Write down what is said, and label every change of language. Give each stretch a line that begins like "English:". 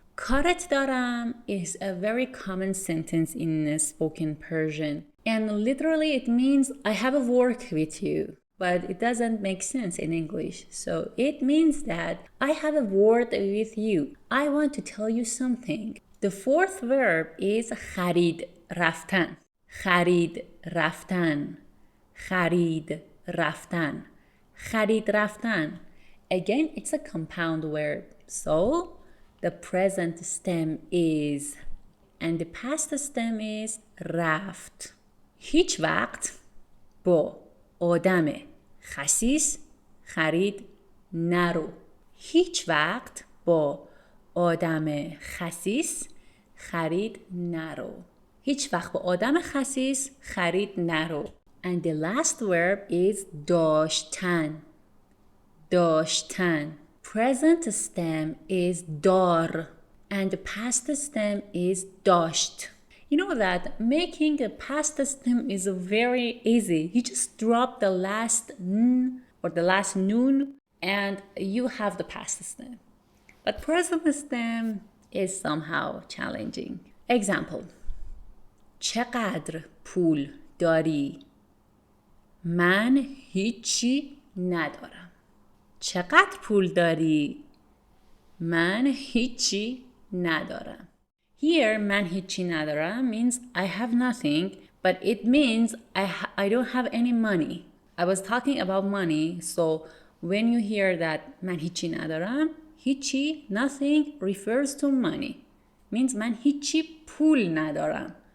Persian: کارت دارم
English: is a very common sentence in spoken Persian and literally it means I have a work with you, but it doesn't make sense in English. So it means that I have a word with you. I want to tell you something. The fourth verb is خرید رفتن. خرید
Persian: رفتن خرید رفتن خرید رفتن.
English: Again, it's a compound verb. So, the present stem is and the past stem is رفت.
Persian: هیچ وقت با آدم خسیس خرید نرو. هیچ وقت با آدم خسیس خرید نرو. هیچ وقت با آدم خسیس خرید نرو.
English: And the last verb is داشتن.
Persian: داشتن.
English: Present stem is دار and the past stem is داشت. You know that making a past stem is very easy. You just drop the last n or the last noon and you have the past stem. But present stem is somehow challenging. Example.
Persian: چقدر پول داری؟ من هیچی ندارم. چقدر پول داری؟ من هیچی ندارم.
English: Here,
Persian: من هیچی ندارم
English: means I have nothing, but it means I don't have any money. I was talking about money, so when you hear that
Persian: من هیچی ندارم,
English: هیچی, nothing refers to money.
Persian: Means من هیچی پول ندارم.